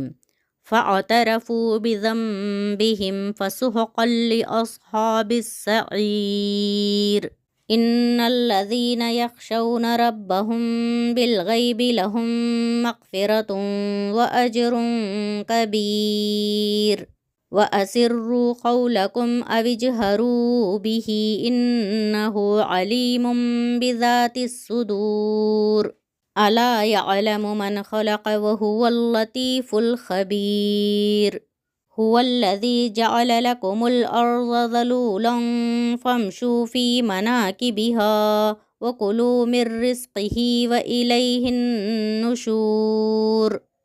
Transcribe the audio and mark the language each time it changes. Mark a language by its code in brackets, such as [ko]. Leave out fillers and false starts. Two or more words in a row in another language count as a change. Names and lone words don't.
[ar] فاعترفوا بذنبهم فسحقا لأصحاب السعير. إن الذين يخشون ربهم بالغيب لهم مغفرة وأجر كبير. وأسروا قولكم أو اجهروا به إنه عليم بذات الصدور. ألا يعلم من خلق وهو اللطيف الخبير. هو الذي جعل لكم الأرض ذلولا فامشوا في مناكبها وكلوا من رزقه وإليه النشور.